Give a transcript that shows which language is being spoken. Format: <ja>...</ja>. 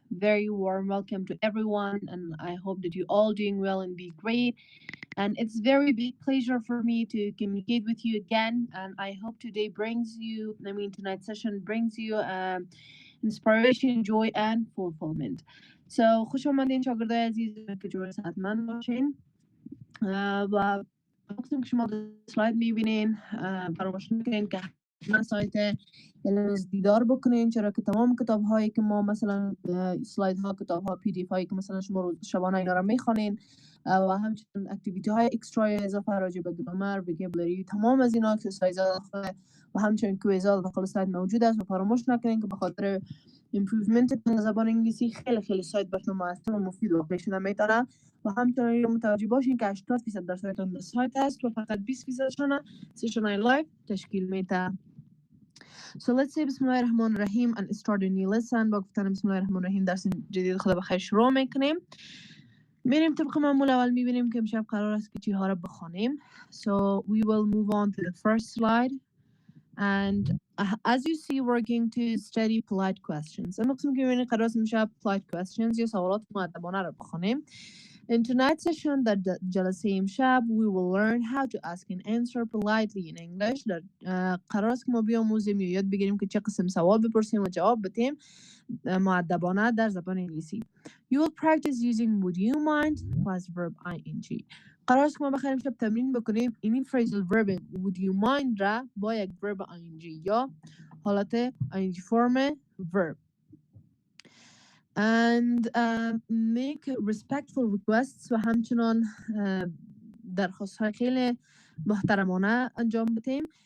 <en>Very warm welcome to everyone, and I hope that you all doing well and be great. And it's very big pleasure for me to communicate with you again. And I hope today brings you, tonight's session brings you inspiration, joy, and fulfillment.</en> <fa>So خوش آمدین شاگردای عزیز که جوری صحتمند باشین و مقصد که شما در سلاید میبینین فراموش نکنین که حتما سایت یلمز دیدار بکنین، چرا که تمام کتاب هایی که ما مثلا سلاید ها، کتاب ها، پی دی اف هایی که مثلا شما روز شبانه اینا رو میخوانین و همچنین اکتیویتی های اکسترا اضافه راجع به گرامر، وکابولری، تمام از اینا اکسرسایز ها و همچنین کویز ها داخل سایت موجود است و فراموش نکنین که به خاطر ایمپروومنت زبان انگلیسی خیلی سایت براتون موثر و مفید واقع شده میتونه و همچنین متوجه باشین که 80% در سایتون سایت است و فقط 20% سیشن های لایف تشکیل میده.</fa> <en>So let's say</en> <ar>بسم الله الرحمن الرحیم</ar> <en>and start a new lesson.</en> <fa>با گفتن بسم الله الرحمن الرحیم درس جدید خدا بخیر شروع میکنیم. میریم طبق معمول اول میبینیم که امشب قرار است که چی ها رو بخونیم.</fa> <en>So we will move on to the first slide. And as you see, we're going to study polite questions.</en> <fa>اما قسم که میبینید قرار است امشب</fa> <en>polite questions</en> <fa>یا سوالات مؤدبانه رو بخونیم.</fa> <en>In tonight's session</en> <fa>در جلسه امشب</fa> <en>we will learn how to ask and answer politely in English.</en> <fa>در قرار است که ما بیاموزیم یا یاد بگیریم که چه قسم سوال بپرسیم و جواب بدیم مؤدبانه در زبان انگلیسی.</fa> <en>You will practice using would you mind plus verb ing.</en> <fa>قرار است که ما بخوایم امشب تمرین بکنیم این phrasal verb</fa> <en>would you mind</en> <fa>را با یک verb ing یا حالت ing فرم verb</fa> <en>and make respectful requests</en> <fa>و همچنان درخواست های خیلی محترمانه انجام بدیم.</fa>